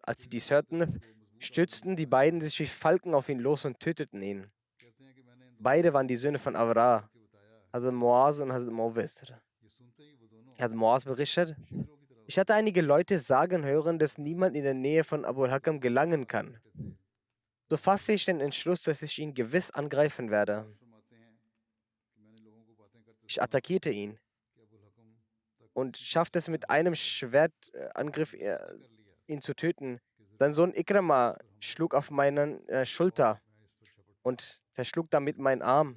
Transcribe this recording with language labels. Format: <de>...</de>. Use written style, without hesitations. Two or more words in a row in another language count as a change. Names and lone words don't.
<de>Als sie dies hörten, stützten die beiden sich wie Falken auf ihn los und töteten ihn. Beide waren die Söhne von Avra, Hazrat Muaz und Hazrat Mawis. Hazrat Muaz berichtet: Ich hatte einige Leute sagen hören, dass niemand in der Nähe von Abu al-Hakam gelangen kann. So fasste ich den Entschluss, dass ich ihn gewiss angreifen werde. Ich attackierte ihn. und schafft es mit einem Schwertangriff ihn zu töten. Sein Sohn Ikrama schlug auf meine Schulter und zerschlug damit meinen Arm.</de>